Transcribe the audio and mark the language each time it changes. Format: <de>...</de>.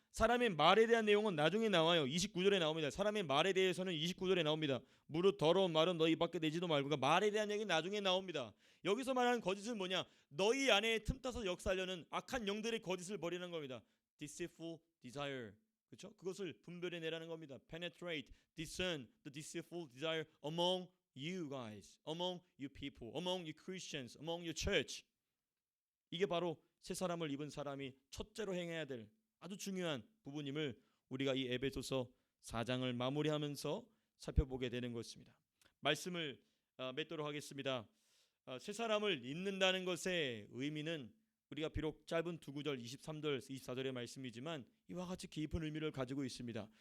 <ko>사람의 말에 대한 내용은 나중에 나와요. 29절에 나옵니다. 사람의 말에 대해서는 29절에 나옵니다. 무릇 더러운 말은 너희 밖에 내지도 말고. 그러니까 말에 대한 얘기는 나중에 나옵니다. 여기서 말하는 거짓은 뭐냐? 너희 안에 틈타서 역사하려는 악한 영들의 거짓을 버리는 겁니다.</ko> <en>Deceitful desire.</en> <ko>그렇죠? 그것을 분별해내라는 겁니다.</ko> <en>Penetrate, discern the deceitful desire among you guys, among you people, among you Christians, among your church.</en> <ko>이게 바로 새 사람을 입은 사람이 첫째로 행해야 될 아주 중요한 부분임을 우리가 이 에베소서 4장을 마무리하면서 살펴보게 되는 것입니다. 말씀을 맺도록 하겠습니다. 새 사람을 입는다는 것의 의미는 우리가 비록 짧은 두 구절 23절 24절의 말씀이지만 이와 같이 깊은 의미를 가지고 있습니다.</ko>